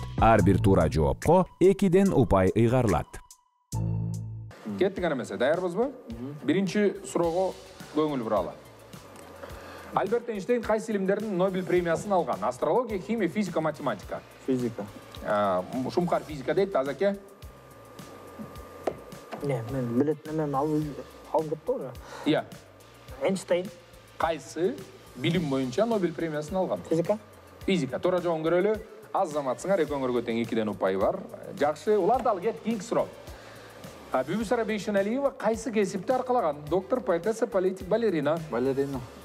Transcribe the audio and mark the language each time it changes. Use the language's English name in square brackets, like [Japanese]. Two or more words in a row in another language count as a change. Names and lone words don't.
[Kyrgyz] Ар бир туура жоопко 2ден упай ыйгарылат. Кеттик ана эмесе, даярбызбы? Биринчи суроого көңүл буралы. Альберт Эйнштейн кайсы илимдердин Нобель премиясын алган? Астрология, химия, физика, математика. Физика. Шумкар физика дейт, Азаке? Не, мен билет немен алып кетти уже. Иә. Эйнштейн. Кайсы билим боюнча Нобель премиясын алган? Физика. Физика. Туура жообун көрөлү. Азаматсыңар, экөөңөргө тең 2ден упай бар. Жакшы, уланталы кет, кийинки суроо. Бүбүсара Бейшеналиева кайсы кесипти аркалаган? Доктор, поэтесса, политик, балерина. Балерина.